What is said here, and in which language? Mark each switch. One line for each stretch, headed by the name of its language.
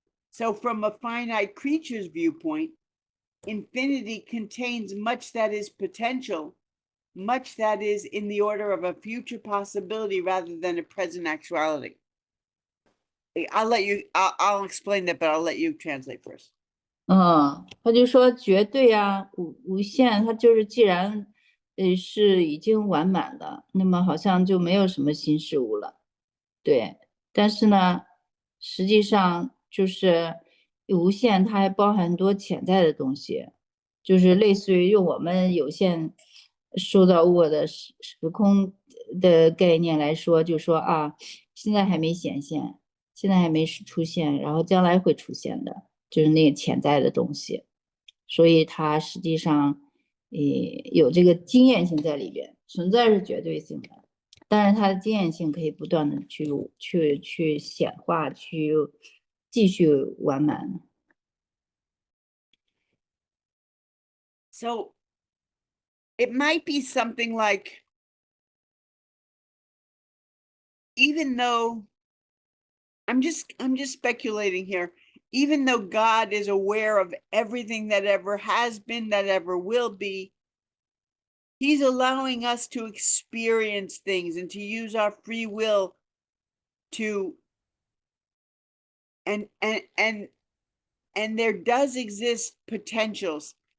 English: So from a finite creature's viewpoint, infinity contains much that is potential, much that is in the order of a future possibility rather than a present actuality. I'll explain that, but I'll let you translate first.
Chinese: 他就说绝对啊，无限，它就是既然是已经完满的，那么好像就没有什么新事物了，对。但是呢，实际上就是无限，它还包含很多潜在的东西，就是类似于用我们有限受到物的时空的概念来说，就说啊，现在还没显现，现在还没出现，然后将来会出现的。就是那个潜在的东西，所以它实际上，有这个经验性在里边，存在是绝对性的，但是它的经验性可以不断的去显化，去继续完满。
English: So it might be something like, even though I'm just speculating here, even though God is aware of everything that ever has been, that ever will be, he's allowing us to experience things and to use our free will to, and there does exist potentials.